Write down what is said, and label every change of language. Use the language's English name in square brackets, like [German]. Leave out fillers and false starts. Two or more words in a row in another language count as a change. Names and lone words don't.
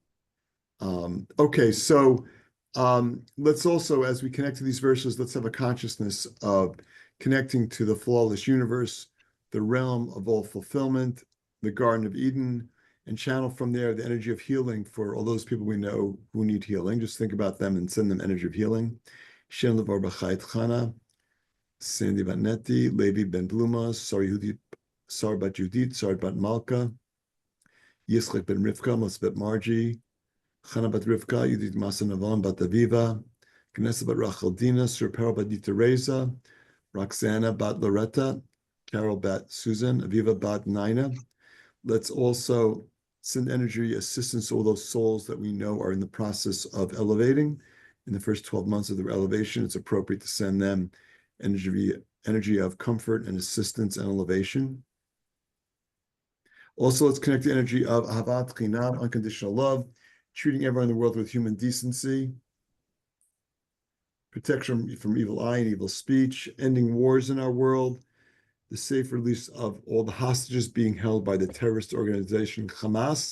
[English] Let's also, as we connect to these verses, let's have a consciousness of connecting to the flawless universe, the realm of all fulfillment, the Garden of Eden, and channel from there the energy of healing for all those people we know who need healing. Just think about them and send them energy of healing. Shem Levar B'Chayit Chana, Sandy Bat Neti, Levi Ben Bluma, Sar Bat Judit, Sar Bat Malka, Yitzchak Ben Rivka, Mosbet Margie, Chana Bat Rivka, Yudit Masa Navan Bat Aviva, Knessa Bat Rachel Dina, Sir Peril Bat Teresa, Roxana Bat Loretta, Carol Bat Susan, Aviva Bat Nina. Let's also send energy assistance to all those souls that we know are in the process of elevating. In the first 12 months of their elevation, it's appropriate to send them energy of comfort and assistance and elevation. Also, let's connect the energy of [Hebrew] אהבת חינם, [English] unconditional love, treating everyone in the world with human decency, protection from evil eye and evil speech, ending wars in our world, the safe release of all the hostages being held by the terrorist organization Hamas.